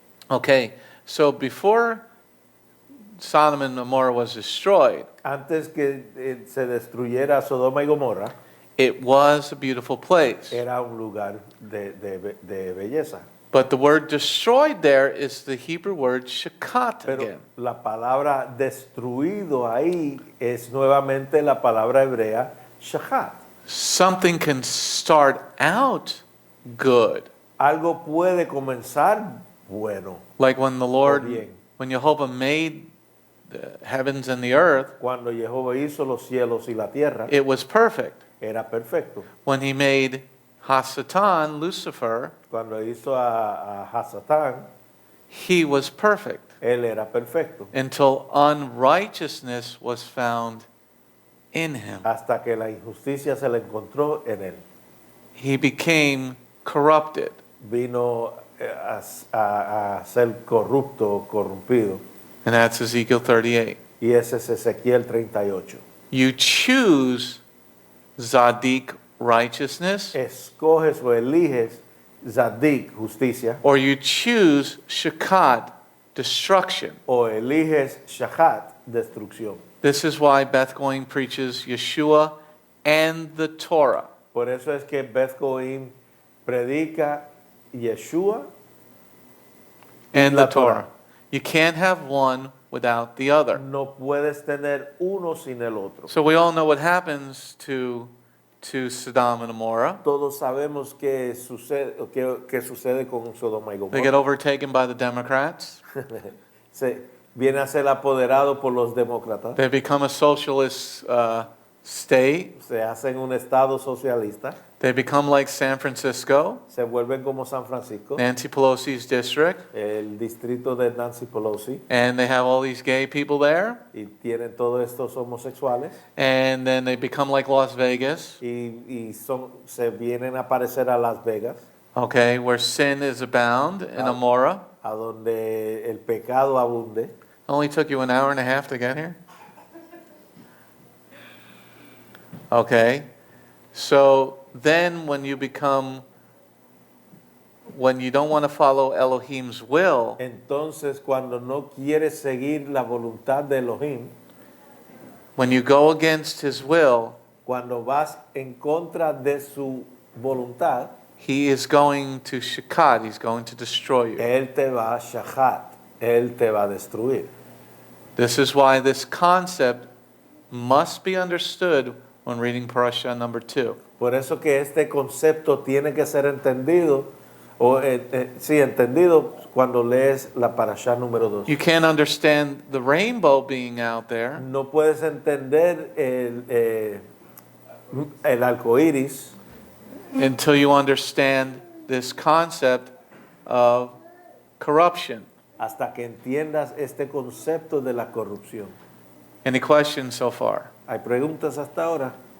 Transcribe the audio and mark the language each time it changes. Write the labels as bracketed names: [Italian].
[English] Okay, so before Sodom and Gomorrah was destroyed, [Spanish] Antes que se destruyera Sodoma y Gomorra, [English] it was a beautiful place. [Spanish] era un lugar de belleza. [English] But the word destroyed there is the Hebrew word shakat [Spanish] Pero [English] again. [Spanish] la palabra destruido ahí es nuevamente la palabra hebrea shahat. [English] Something can start out good. [Spanish] Algo puede comenzar bueno. [English] Like when the Lord, [Spanish] bien. [English] when Jehovah made the heavens and the earth, [Spanish] Cuando Jehová hizo los cielos y la tierra, [English] it was perfect. [Spanish] era perfecto. [English] When he made Hasatan, Lucifer, [Spanish] Cuando hizo a Hasatán, [English] he was perfect [Spanish] él era perfecto. [English] until unrighteousness was found in him. [Spanish] Hasta que la injusticia se le encontró en él. [English] He became corrupted. [Spanish] Vino a ser corrupto, corrompido. [English] And that's Ezekiel 38. [Spanish] Y ese es Ezequiel 38. [English] You choose Zadik, righteousness, [Spanish] Escoges o eliges Zadik, justicia, [English] or you choose Shakat, destruction. [Spanish] o eliges Shahat, destrucción. [English] This is why Beth Goin preaches Yeshua and the Torah. [Spanish] Por eso es que Beth Goim predica Yeshua [English] And [Spanish] la [English] the Torah. [Spanish] Torah. [English] You can't have one without the other. [Spanish] No puedes tener uno sin el otro. [English] So we all know what happens to Sodom and Gomorrah. [Spanish] Todos sabemos qué sucede con Sodoma y [English] They get [Spanish] Gomorra. [English] overtaken by the Democrats. [Spanish] Viene a ser apoderado por los demócratas. [English] They become a socialist state. [Spanish] Se hacen un estado socialista. [English] They become like San Francisco, [Spanish] Se vuelven como San Francisco, [English] Nancy Pelosi's district, [Spanish] el distrito de Nancy Pelosi, [English] and they have all these gay people there. [Spanish] y tienen todos estos homosexuales, [English] And then they become like Las Vegas, [Spanish] se vienen a aparecer a Las Vegas, [English] okay, where sin is abound in Amora. [Spanish] a donde el pecado abunde. [English] Only took you an hour and a half to get here? Okay, so then when you don't want to follow Elohim's will, [Spanish] Entonces, cuando no quieres seguir la voluntad de Elohim, [English] when you go against his will, [Spanish] cuando vas en contra de su voluntad, [English] he is going to shakat, he's going to destroy you. [Spanish] Él te va a shahat, Él te va a destruir. [English] This is why this concept must be understood when reading Parasha number 2. [Spanish] Por eso que este concepto tiene que ser entendido, entendido cuando lees la parashá número 2. [English] You can't understand the rainbow being out there [Spanish] No puedes entender el arco iris [English] until you understand this concept of corruption. [Spanish] hasta que entiendas este concepto de la corrupción. [English] Any questions so far? [Spanish] ¿Hay preguntas hasta ahora?